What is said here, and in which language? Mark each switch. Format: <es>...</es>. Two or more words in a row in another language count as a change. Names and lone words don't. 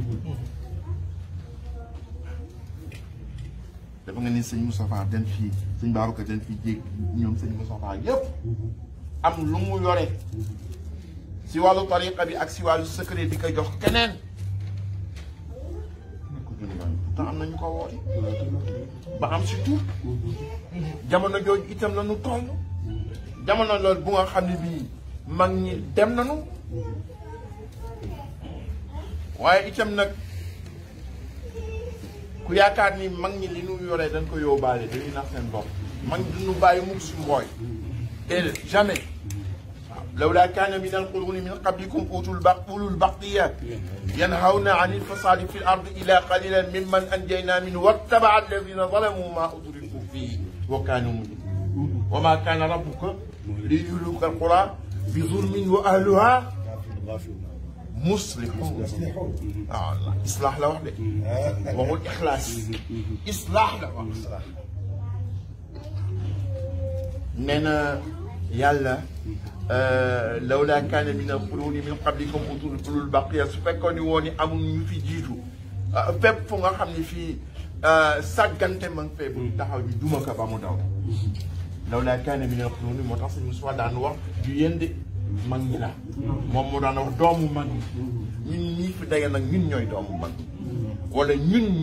<wo>dafa nga ni sëñ Moustapha den fii sëñ Babacar den fii jéeg ñoom sëñ Moustapha yëpp am lu mu yore si wàllu tariqa bi ak si wàllu secret di ko jox keneen pourtant am nañu ko woote ba am surtout jamono jooju itam la ñu toll jamono loolu bu nga xam ne bii mag ñi dem nañu waaye itam nag ku yaakaar ni mag ñi li ñu yoree dañ ko yóbbaale dañuy nax seen bopp mag ñi duñu bàyyi mukk si mbooy déedéet jamais</wo> <ar>لولا كان من القرون من قبلكم أولو البقية ينهون عن الفساد في الأرض إلا قليلا ممن أنجينا منه واتبع الذين ظلموا ما أتركوا فيه وكانوا مجرمين وما كان ربك ليهلك القرى بظلم وأهلها مصلحون إصلاح لوحده وهو الإخلاص إصلاح لوحده</ar> <wo>nee na yàlla</wo> <ar>لولا كان من القرون من قبلكم أولو بقية</ar> <wo>su fekkoon ni woon ni amul ñu fi jiitu fépp fu nga xam ne fii sàggante ma ngi fee bu taxaw ñu duma ko ba mu daw</wo> <ar>لولا كان من القرون</ar> <wo>moo tax suñu soit daan wax du yéen de mag ñi la moom moo daan wax doomu mag ñi ñun ñii fi daje nag ñun ñooy doomu mag wala ñun</wo>